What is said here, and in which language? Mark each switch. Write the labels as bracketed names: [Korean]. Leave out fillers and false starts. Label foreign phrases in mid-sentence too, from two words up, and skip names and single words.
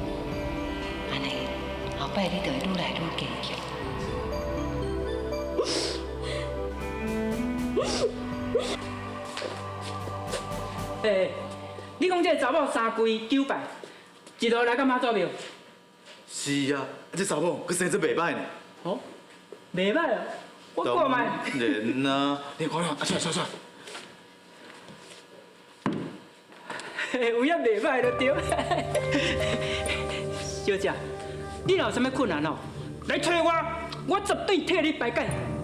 [Min Nan Chinese] 后摆你就会愈来愈坚强。你讲这个查某三跪9拜，一路来到妈祖庙。是啊，这查某佮生得袂歹呢。哦，袂歹哦，我看卖。当然啦，你看啊，算。有影袂歹就对。小姐。 你若有啥物困难哦，来找我绝对替你排解。